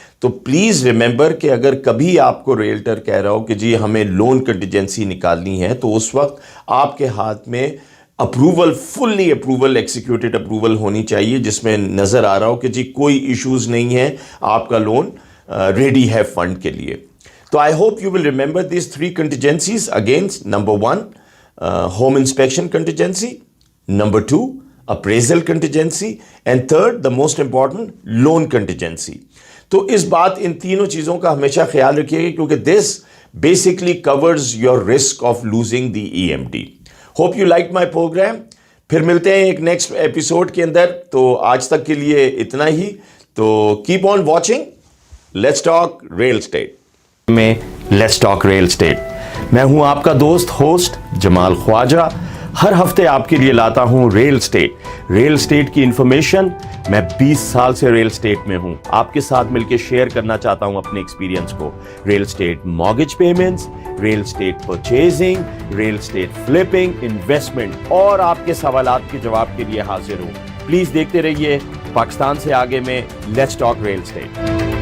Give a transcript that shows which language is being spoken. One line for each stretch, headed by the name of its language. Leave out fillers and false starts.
Urdu: تو please remember کہ اگر کبھی آپ کو ریلٹر کہہ رہا ہو کہ جی ہمیں لون کنٹیجنسی نکالنی ہے, تو اس وقت آپ کے ہاتھ میں اپروول, فلی اپروول, ایکسیکیوٹیڈ اپروول ہونی چاہیے, جس میں نظر آ رہا ہو کہ جی کوئی ایشوز نہیں ہے, آپ کا لون ریڈی ہے فنڈ کے لیے.
English: تو I hope you will remember these 3 contingencies. Against, number 1 home inspection contingency, number 2 appraisal contingency, and third the most important loan contingency.
Urdu: تو اس بات, ان تینوں چیزوں کا ہمیشہ خیال رکھیے گا, کیونکہ
English: this basically covers your risk of losing the EMD. Hope you liked my program.
Urdu: پھر ملتے ہیں ایک نیکسٹ ایپیسوڈ کے اندر. تو آج تک کے لیے اتنا ہی.
English: تو keep on watching Let's Talk Real Estate میں Let's Talk Real Estate.
Urdu: میں ہوں آپ کا دوست ہوسٹ جمال خواجہ. ہر ہفتے آپ کے لیے لاتا ہوں ریل اسٹیٹ کی انفارمیشن. میں 20 سال سے ریل اسٹیٹ میں ہوں. آپ کے ساتھ مل کے شیئر کرنا چاہتا ہوں اپنے ایکسپیرینس کو. Real estate mortgage payments, real estate purchasing, real estate flipping, investment, اور آپ کے سوالات کے جواب کے لیے حاضر ہوں. پلیز دیکھتے رہیے پاکستان سے آگے میں لیٹس ٹاک ریل اسٹیٹ.